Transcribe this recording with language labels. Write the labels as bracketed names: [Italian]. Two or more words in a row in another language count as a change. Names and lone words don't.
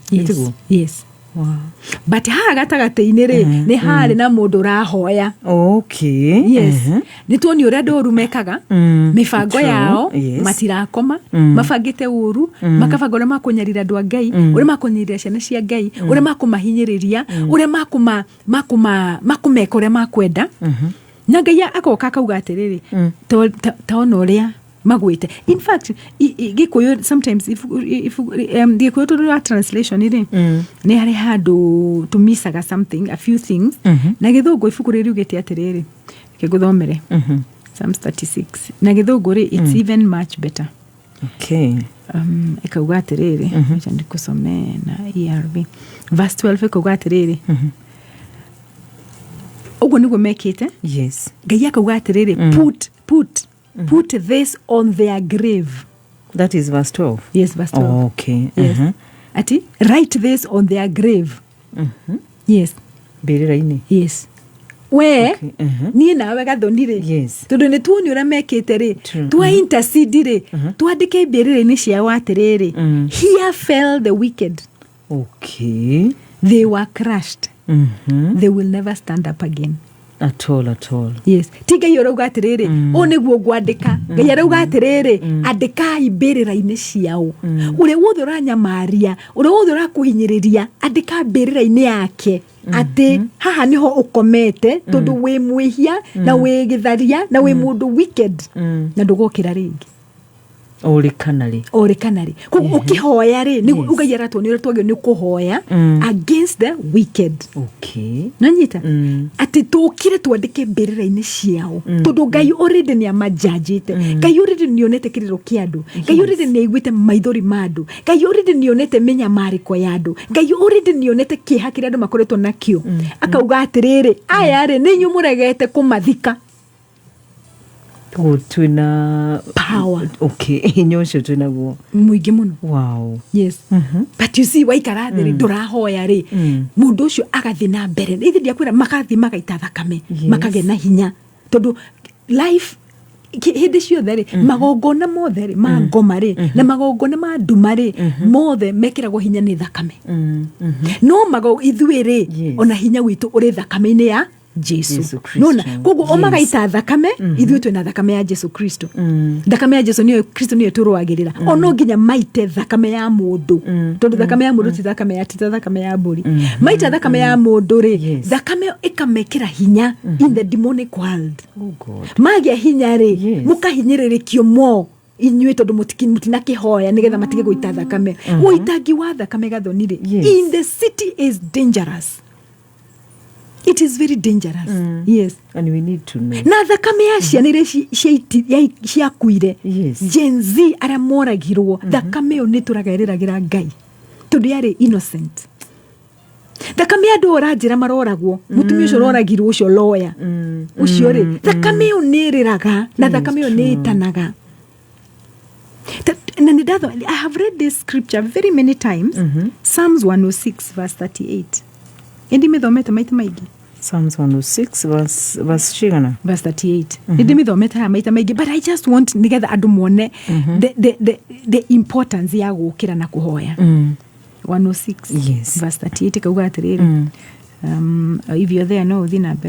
[English] yes wow but [Kikuyu] ha gatagate-ini ri ni hari na mundu rahoya yes ni tuoni uria ndoru mekaga mifango yao matirakoma mafangite uru makabanga ma kunyarira andu a Ngai uria makunyirira ciana cia Ngai uria makumahinyiriria uria makumeka uria makwenda na Ngai akoka akauga atiriri taona uria magwite [English] in fact [Kikuyu] gikuyu [English] sometimes if [Kikuyu] gikuyu to translation iri ni hari handu tumisaga [English] something a few things [Kikuyu] na githungu ifuku riri ugete atiriri kiguthomere Psalms 36 na githungu ri [English] it's even much better [Kikuyu] ikauga atiriri acha ndikusome na ERV verse 12 ikauga atiriri ugo niguo mekite [English] yes [Kikuyu] Ngai akauga atiriri [English] put this on their grave That is verse 12. Yes, verse 12. Oh, okay. Yes. Ati write this on their grave. Yes. [Kikuyu] Mbĩrĩra-inĩ. Yes. We niĩ nawe Gathoni-rĩ, [English] yes, [Kikuyu] tondũ nĩ tuoni ũrĩa mekĩte-rĩ, twa intercede-rĩ, twandĩke mbĩrĩra-inĩ ciao atĩrĩrĩ, [English] here fell the wicked. Okay. They were crushed. They will never stand up again. At all. Yes. [Kikuyu] Ti Ngai ũrauga atĩrĩrĩ, o nĩguo ngwandĩka. Ngai arauga atĩrĩrĩ, andĩkai mbĩrĩra-inĩ ciao. Ũrĩa wothe ũranyamaria, ũrĩa wothe ũrakũhinyĩrĩria, andĩka mbĩrĩra-inĩ yake. Atĩ haha niho ũkomete tondũ wĩ mwĩhia na wĩ gĩtharia na wĩ mũndũ wicked na ndũgokĩra rĩngĩ. Orekanarĩ. Koguo ũkĩhoya-rĩ, nĩguo Ngai aratuonia ũrĩa twagĩrĩirwo nĩ kũhoya [English] against the wicked. Okay. [Kikuyu] Nanyita? Atĩ tũkire twandĩke mbĩrĩra-inĩ ciao. Tondũ Ngai already nĩ amajajĩte. Ngai already nĩ onete kĩrĩro kĩa andũ. Ngai already nĩ aiguĩte maithori ma andũ. Ngai already nĩ onete mĩnyamarĩko ya andũ. Ngai already nĩ onete kĩeha kĩrĩa andũ makoretwo nakĩo. Akauga atĩrĩrĩ, aya-rĩ nĩ inyuĩ mũregete kũmathika. Twina power. Okay. Hinya ũcio twĩnaguo mũingĩ mũno. [English] Wow. Yes. But you see, [Kikuyu] waikara thĩ ndũrahoya-rĩ, mũndũ ũcio agathiĩ na mbere. Ithe ndiakwĩra magathiĩ magaita thakame, makagĩa na hinya. Tondũ life hĩndĩ ciothe-rĩ, magongona mothe-rĩ ma ngoma-rĩ na magongona ma nduma-rĩ mothe mekĩragwo hinya nĩ thakame. No ithuĩ-rĩ, ona hinya witũ ũrĩ thakame-inĩ ya Jesu. Nona, koguo omagaita thakame, ithuĩ twĩna thakame ya Jesu Kristo. Thakame ya Jesu niyo Kristo niyo tũrũagĩrĩra. Ono nginya maite thakame ya mũndũ. Tondũ thakame ya mũndũ ti thakame ya thakame ya mbũri. Maita thakame ya mũndũ-rĩ, thakame ĩkamekĩra hinya [English] in the demonic world. Oh God. [Kikuyu] Magĩa hinya-rĩ, mũkahinyĩrĩrĩkio inyuĩ tondũ mũtinakĩhoya nĩgetha matige gũita thakame. Ũitangi wa thakame Gathoni-rĩ, [English] in the city is dangerous. It is very dangerous. Yes. And we need to know. [Kikuyu] Na thakame ya ciana iria ciakuire. [English] Yes. [Kikuyu] Gen Z arĩa moragirwo. Thakame ĩyo nĩ tũragaĩrĩragĩra Ngai. Tondũ yarĩ innocent. Thakame ya andũ oranjĩra maroragwo. Mũtumia ũcio oragirwo ũcio lawyer. Ũcio-rĩ, thakame ĩyo nĩ ĩrĩraga na thakame ĩyo nĩ ĩtanaga. [English] I have read this scripture very many times. [Kikuyu] Psalms 106 verse 38. Indi mithomete maita maigi. Psalms 106 verse chigana. Verse 38. Indi mithomete ha maita maigi, [English] but I just want [Kikuyu] nigetha andu muone [English] the importance [Kikuyu] ya gukira na kuhoya. 106 [English] yes. [Kikuyu] Verse 38 kauga atiriri. [English] If you're there [Kikuyu] no uthi na mbere.